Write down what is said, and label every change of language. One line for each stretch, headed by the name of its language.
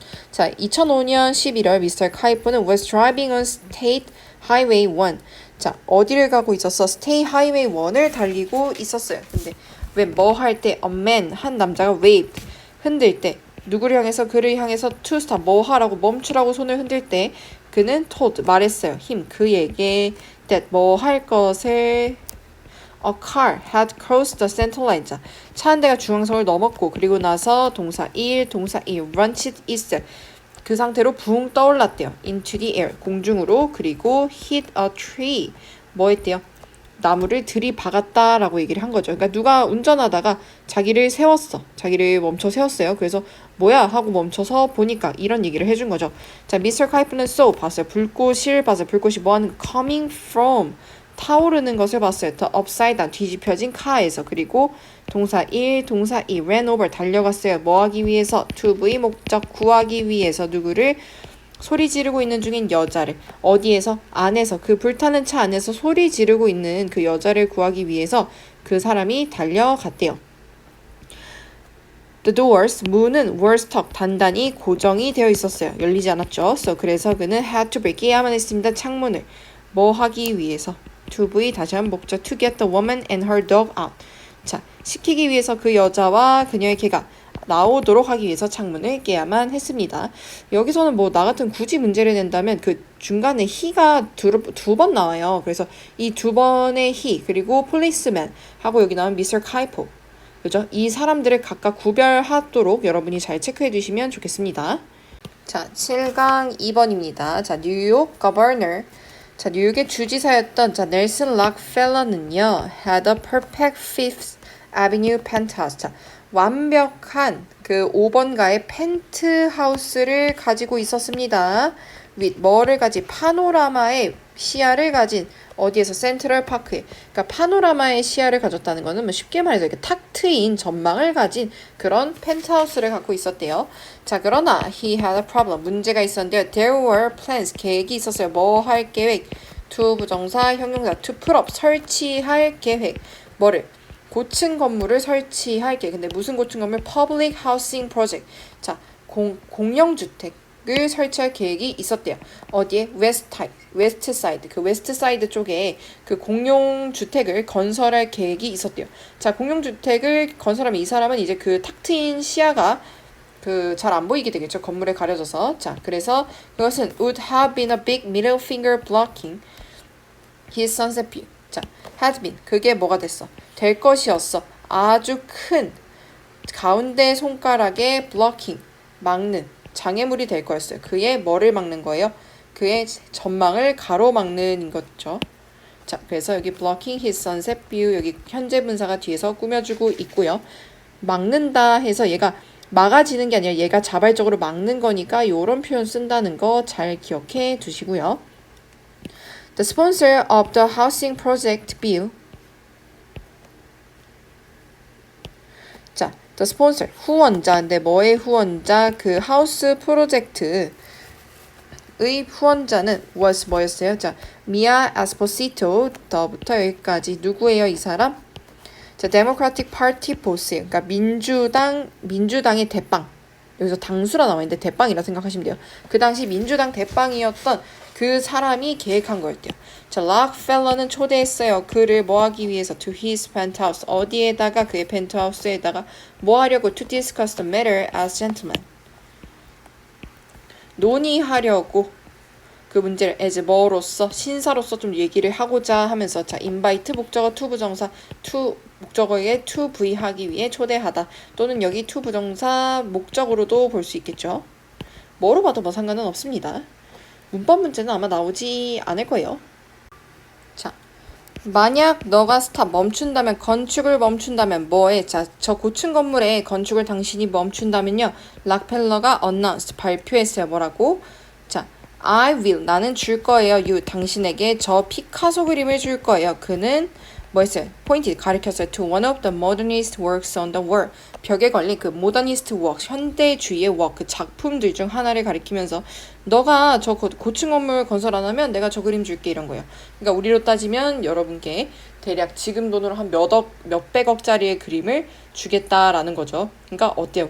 Korean: 자, 2005년 11월 미스터 카이포는
English: was driving on State Highway 1.
Korean: 자, 어디를 가고 있었어? State Highway 1을 달리고 있었어요. 근데 왜 뭐 할 때
English: a man,
Korean: 한 남자가 waved, 흔들 때 누구를 향해서 그를 향해서
English: to stop,
Korean: 뭐 하라고 멈추라고 손을 흔들 때 그는 told, 말했어요. 그에게
English: that
Korean: 뭐 할 것을
English: A car had crossed the center line.
Korean: 자, 차 한 대가 중앙선을 넘었고 그리고 나서 동사 1, 동사 2,
English: launched itself.
Korean: 그 상태로 붕 떠올랐대요.
English: into the air,
Korean: 공중으로.
English: 그리고 hit a tree.
Korean: 뭐 했대요? 나무를 들이박았다라고 얘기를 한 거죠. 그러니까 누가 운전하다가 자기를 세웠어. 자기를 멈춰 세웠어요. 그래서 뭐야 하고 멈춰서 보니까 이런 얘기를 해준 거죠. 자, 미스터 카이프는 saw 봤어요. 불꽃을 봤어요. 불꽃이 뭐하는
English: coming from
Korean: 타오르는 것을 봤어요.
English: The upside down
Korean: 뒤집혀진 카에서. 그리고 동사 1, 동사 2
English: ran over
Korean: 달려갔어요. 뭐 하기 위해서? to의 목적 구하기 위해서 누구를? 소리 지르고 있는 중인 여자를 어디에서? 안에서 그 불타는 차 안에서 소리 지르고 있는 그 여자를 구하기 위해서 그 사람이 달려갔대요.
English: The doors,
Korean: 문은
English: were stuck,
Korean: 단단히 고정이 되어 있었어요. 열리지 않았죠. So 그래서 그는
English: had to break,
Korean: 깨야만 했습니다. 창문을. 뭐 하기 위해서?
English: to의
Korean: 다시 한번 목적
English: to get the woman and her dog out.
Korean: 자, 시키기 위해서 그 여자와 그녀의 개가 나오도록 하기 위해서 창문을 깨야만 했습니다. 여기서는 뭐 나 같은 굳이 문제를 낸다면 그 중간에 he가 두 번 나와요. 그래서 이 두 번의 he 그리고 policeman 하고 여기 나온 Mr. Kaipo 그죠? 이 사람들을 각각 구별하도록 여러분이 잘 체크해 주시면 좋겠습니다. 자, 7강 2번입니다. 자, 뉴욕 governor 자, 뉴욕의 주지사였던 자, 넬슨 락펠러는요.
English: had a perfect Fifth Avenue penthouse.
Korean: 자, 완벽한 그 5번가의 펜트하우스를 가지고 있었습니다. with 뭐를 가진 파노라마의 시야를 가진 어디에서 센트럴 파크에 그러니까 파노라마의 시야를 가졌다는 거는 뭐 쉽게 말해서 이렇게 탁 트인 전망을 가진 그런 펜트하우스를 갖고 있었대요. 자, 그러나
English: he had a problem
Korean: 문제가 있었는데요.
English: There were plans
Korean: 계획이 있었어요. 뭐 할 계획? to 부정사 형용사
English: to put up
Korean: 설치할 계획. 뭐를? 고층 건물을 설치할 계획. 근데 무슨 고층 건물?
English: Public Housing Project.
Korean: 자, 공영주택을 설치할 계획이 있었대요. 어디에? 웨스트 사이드. 그 웨스트 사이드 쪽에 그 공용주택을 건설할 계획이 있었대요. 자, 공용주택을 건설하면 이 사람은 이제 그 탁 트인 시야가 그 잘 안 보이게 되겠죠. 건물에 가려져서.
English: 자,
Korean: 그래서 그것은
English: would have been a big middle finger blocking his sunset view.
Korean: 자, had been. 그게 뭐가 됐어? 될 것이었어. 아주 큰 가운데 손가락에 blocking, 막는 장애물이 될 거였어요. 그의 뭐를 막는 거예요? 그의 전망을 가로막는 거죠. 자, 그래서 여기
English: blocking his sunset view
Korean: 여기 현재 분사가 뒤에서 꾸며주고 있고요. 막는다 해서 얘가 막아지는 게 아니라 얘가 자발적으로 막는 거니까 이런 표현 쓴다는 거 잘 기억해 두시고요.
English: The sponsor of the housing project bill
Korean: 자, the sponsor, 후원자인데 뭐의 후원자? 그 하우스 프로젝트의 후원자는 was 뭐였어요? 자, Mia Esposito 더부터 여기까지 누구예요? 이 사람? 자, Democratic Party boss예요. 그러니까 민주당의 대빵. 여기서 당수라 나와 있는데 대빵이라 생각하시면 돼요. 그 당시 민주당 대빵이었던 그 사람이 계획한 거였대요. 자, 락펠러는 초대했어요. 그를 뭐 하기 위해서?
English: To his penthouse.
Korean: 어디에다가? 그의 펜트하우스에다가 뭐 하려고?
English: To discuss the matter as gentlemen.
Korean: 논의하려고 그 문제를 as 뭐로서? 신사로서 좀 얘기를 하고자 하면서 자, invite 목적어 to 부정사 to 목적어에 to v 하기 위해 초대하다 또는 여기 to 부정사 목적으로도 볼 수 있겠죠. 뭐로 봐도 뭐 상관은 없습니다. 문법 문제는 아마 나오지 않을 거예요. 자, 만약 너가 스탑 멈춘다면 건축을 멈춘다면 뭐해? 자, 저 고층 건물의 건축을 당신이 멈춘다면요. 락펠러가 announced 발표했어요. 뭐라고? 자,
English: I will
Korean: 나는 줄 거예요. you 당신에게 저 피카소 그림을 줄 거예요. 그는 뭐 했어요? 포인트 가리켰어요.
English: to one of the modernist works on the wall.
Korean: 벽에 걸린 그 modernist work, 현대주의의 work, 그 작품들 중 하나를 가리키면서 너가 저 고층 건물 건설 안 하면 내가 저 그림 줄게 이런 거예요. 그러니까 우리로 따지면 여러분께 대략 지금 돈으로 한 몇백억짜리의 그림을 주겠다라는 거죠. 그러니까 어때요?